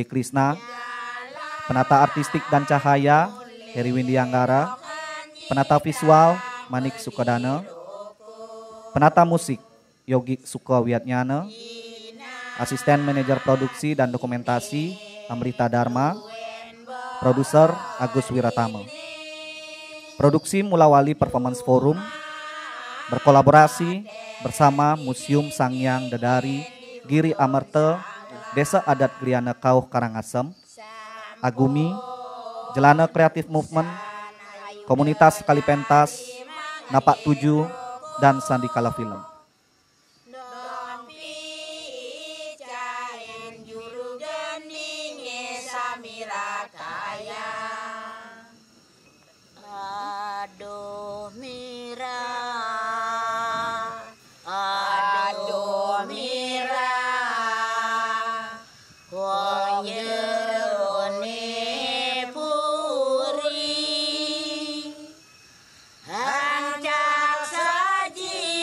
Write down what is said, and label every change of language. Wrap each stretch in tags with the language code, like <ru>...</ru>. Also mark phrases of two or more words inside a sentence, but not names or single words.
<id>Krisna, penata artistik dan cahaya Heri Windy Anggara, penata visual Manik Sukadana, penata musik Yogi Sukawiatnyana, asisten manajer produksi dan dokumentasi Amrita Dharma, produser Agus Wiratama. Produksi Mulawali Performance Forum berkolaborasi bersama Museum Sangyang Dedari Giri Amerta Desa Adat Gliana Kauh Karangasem, Agumi, Jelana Creative Movement, Komunitas Kalipentas, Napak 7, dan Sandikala Film.</id> <ban>Aduh Mira, aduh Mira, wong jerone puri, hancak saji</ban>